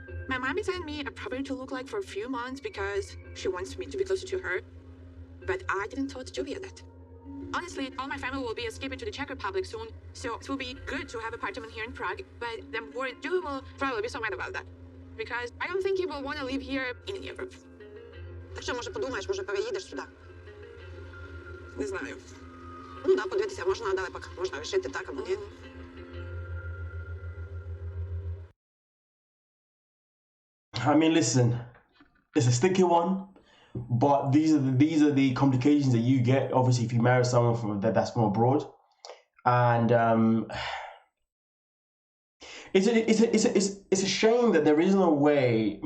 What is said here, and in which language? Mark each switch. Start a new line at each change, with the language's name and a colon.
English: My mom is telling me I'm probably to look like for a few months because she wants me to be closer to her. But I didn't tell Jovi that. Honestly, all my family will be escaping to the Czech Republic soon, so it will be good to have an apartment here in Prague, but I'm worried Jovi will probably be so mad about that. Because I don't think he will want to live here in Europe.
Ukrainian: Так що, може, подумаєш, може, переїдеш сюди? Не знаю. Ну, да, подивитися, можна, але поки можна вирішити так або ні.
English: I mean, listen, it's a sticky one, but these are the complications that you get. Obviously, if you marry someone that's from abroad, and it's a shame that there isn't a way.